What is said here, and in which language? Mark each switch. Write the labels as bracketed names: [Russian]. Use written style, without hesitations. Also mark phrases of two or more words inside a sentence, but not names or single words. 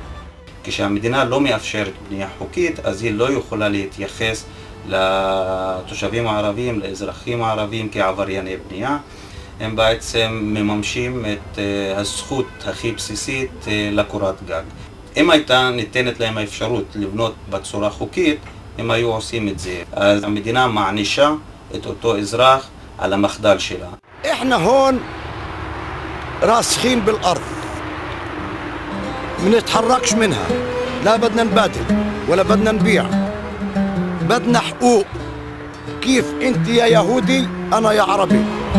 [Hebrew] כשהמדינה לא מאפשרת בנייה חוקית, אז היא לא יכולה להתייחס לתושבים הערבים, לאזרחים הערבים כעברייני בנייה. הם בעצם מממשים את הזכות הכי בסיסית לקורת גג. אם הייתה ניתנת להם האפשרות לבנות בצורה חוקית, הם היו עושים את זה. אז המדינה מענישה את אותו אזרח על המחדל שלה. [Arabic] إحنا هون راسخين بالأرض ما نتحركش منها، لا بدنا نبادل ولا بدنا نبيع، بدنا حقوق. كيف أنت يا يهودي أنا يا عربي.